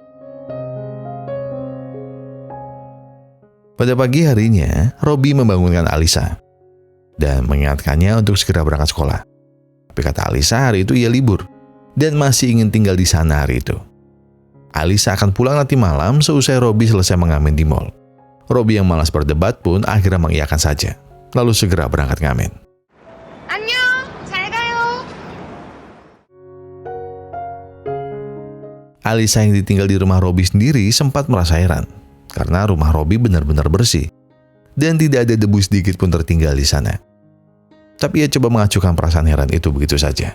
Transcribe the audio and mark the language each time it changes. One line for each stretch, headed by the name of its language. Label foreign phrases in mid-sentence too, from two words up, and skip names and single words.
Indonesian: Pada pagi harinya, Robi membangunkan Alisa dan mengingatkannya untuk segera berangkat sekolah. Tapi kata Alisa, hari itu ia libur dan masih ingin tinggal di sana hari itu. Alisa akan pulang nanti malam seusai Robi selesai mengamen di mall. Robi yang malas berdebat pun akhirnya mengiyakan saja, lalu segera berangkat ngamen.
Korean: 안녕! 잘 가요!
Indonesian: Alisa yang ditinggal di rumah Robi sendiri sempat merasa heran, karena rumah Robi benar-benar bersih, dan tidak ada debu sedikit pun tertinggal di sana. Tapi ia coba mengacuhkan perasaan heran itu begitu saja.